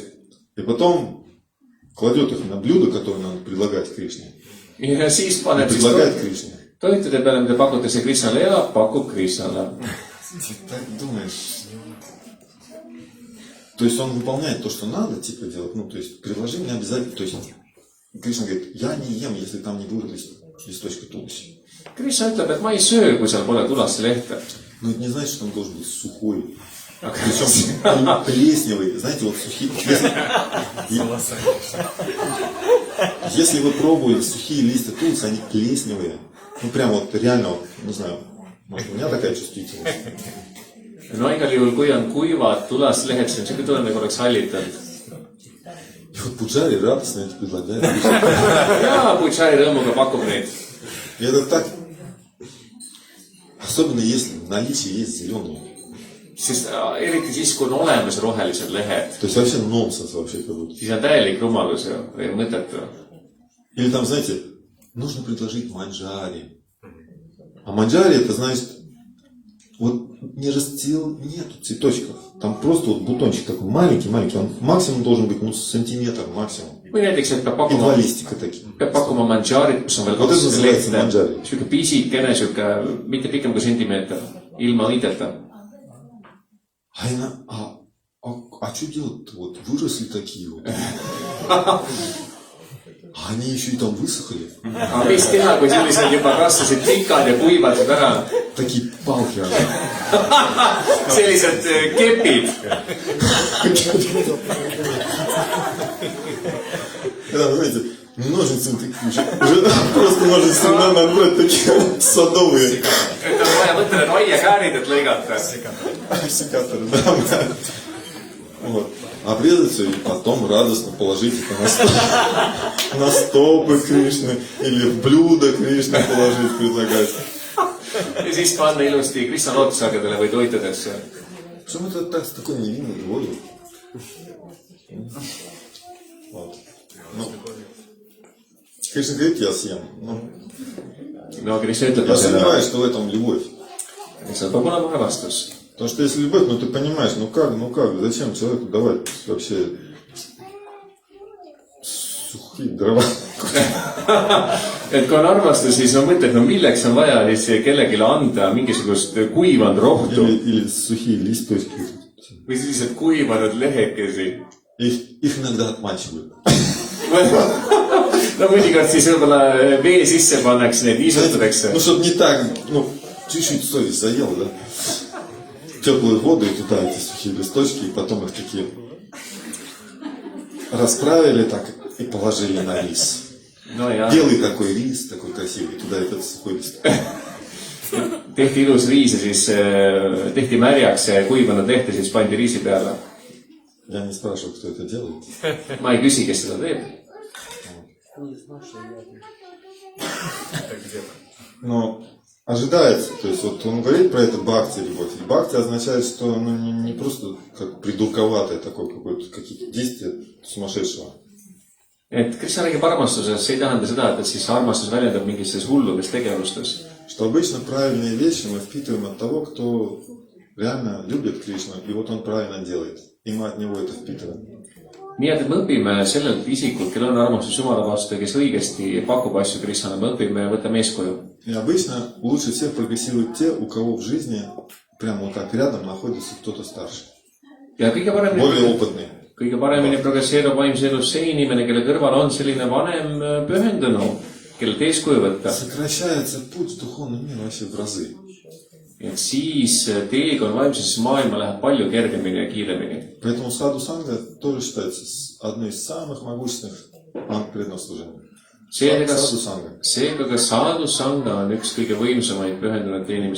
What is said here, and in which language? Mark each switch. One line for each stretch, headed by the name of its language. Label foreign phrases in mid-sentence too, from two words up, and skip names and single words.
Russian: и потом кладет их на блюдо, которое надо предлагать Кришне.
Estonian: ja siis paneb siis
Russian: Предлагает Кришне.
Estonian: toitude peale, mida pakutakse Krishnale ja pakub Krishnale.
Russian: Ты так думаешь. То есть он выполняет то, что надо, типа делать. Ну, то есть предложи мне обязательно. То есть Кришна говорит, я не ем, если там не будет листочка тулуси.
Estonian: Krishna ütleb, et ma ei söö, kui seal pole tulast lehte.
Russian: Но это не значит, что он должен быть сухой. Причем плесневый. Знаете, вот сухие. Если вы пробуете сухие листья тулуси, они плесневые. Ну прям вот реально, вот, не знаю, может, у меня такая чувствительность.
Estonian: No igal juhul, kui on kuivad tulast lehed, siis on siuke tunne, nagu oleks hallitanud.
Russian: И вот Пуджари радостно это предлагает.
Estonian: Ja Butšari rõõmuga pakub neid.
Russian: И это так. Особенно если в наличии есть зеленые.
Estonian: Sest eriti siis, kui on olemas rohelised lehed,
Russian: То есть вообще нонсенс вообще как будто.
Estonian: siis on täielik rumalus ju, või mõttetu.
Russian: Или там, знаете, нужно предложить манджари. А манджари это значит, вот не расцвел, нету цветочков. Там просто вот бутончик такой маленький-маленький. Он максимум должен быть, ну, сантиметр максимум.
Estonian: Või näiteks, et
Russian: И два листика такие.
Estonian: peab pakkuma manžaarit, kus on veel
Russian: Vot
Estonian: kaks see on manžaari. lehte. Siuke pisikene, siuke mitte pikem kui sentimeeter, ilma õideta.
Russian: А что делать-то? Вот выросли такие вот. А они еще и там высохли.
Estonian: Aga mis teha, kui sellised juba kasvasid pikad ja kuivasid ära?
Russian: Такие палки.
Estonian: Sellised kepid.
Russian: Да, знаете, ножницы такие уже просто ножницы надо брать такие садовые.
Estonian: Et on vaja võtta need aiakäärid, et lõigata.
Russian: Секаторы, да. Вот. Обрезать все и потом радостно положить это на стопы Кришны или в блюдо Кришны положить, предлагать.
Estonian: Ja siis panna ilusti Krishna lootusagadele või toitudesse.
Russian: Почему это так с такой невинной любовью? Вот. Ну, Кришна говорит, я съем.
Estonian: No Krishna ütleb,
Russian: Я
Estonian: et
Russian: сомневаюсь, что в этом любовь.
Estonian: see peab olema armastus.
Russian: Потому что если любовь, ну ты понимаешь, ну как, зачем человеку давать вообще сухие дрова?
Estonian: Et kui on armastus, siis on mõte, et no milleks on vaja siis kellelegi anda mingisugust kuivanud rohtu
Russian: Или сухие листочки.
Estonian: või sellised kuivanud lehekesi.
Russian: Их иногда отмачивают.
Estonian: No mõnikord siis võib-olla vee sisse pannakse, neid viisutatakse.
Russian: Ну, чтобы не так, ну, чуть-чуть совесть заела, да? Теплую воду и туда эти сухие листочки, и потом их такие расправили так и положили на рис.
Estonian: No ja
Russian: Белый такой рис, такой красивый, туда этот сухой лист.
Estonian: tehti ilus riis ja siis tehti märjaks ja kuivanud lehte, siis pandi riisi peale.
Russian: Я не спрашиваю, кто это делает.
Estonian: Ma ei küsi, kes seda teeb.
Russian: Но ожидается, то есть вот он говорит про это бхакти любовь. И бхакти означает, что ну, не просто как придурковатое такое какое-то какие-то действия сумасшедшего. Et Krishna räägib armastusest, see ei tähenda seda, et siis armastus väljendab mingistes hulludes tegevustes. Что обычно правильные вещи мы впитываем от того, кто реально любит Кришну, и вот он правильно делает. И мы от него это впитываем.
Estonian: Nii et me õpime sellelt isikult, kellel on armastus Jumala vastu ja kes õigesti pakub asju Krishnale, me õpime ja võtame eeskuju.
Russian: И обычно лучше всех прогрессируют те, у кого в жизни прямо вот так рядом находится кто-то старше.
Estonian: Ja
Russian: Более опытный.
Estonian: kõige paremini progresseerub vaimse elus see inimene, kelle kõrval on selline vanem pühendunu, kellelt eeskuju võtta.
Russian: Сокращается путь в духовный мир вообще в разы.
Estonian: Et siis teekond vaimsesse maailma läheb palju kergemini ja kiiremini.
Russian: Поэтому саду санга тоже считается одной из самых могущественных манг преданного служения.
Estonian: Seega ka sadhu sangha on üks kõige võimsamaid pühendunute inimese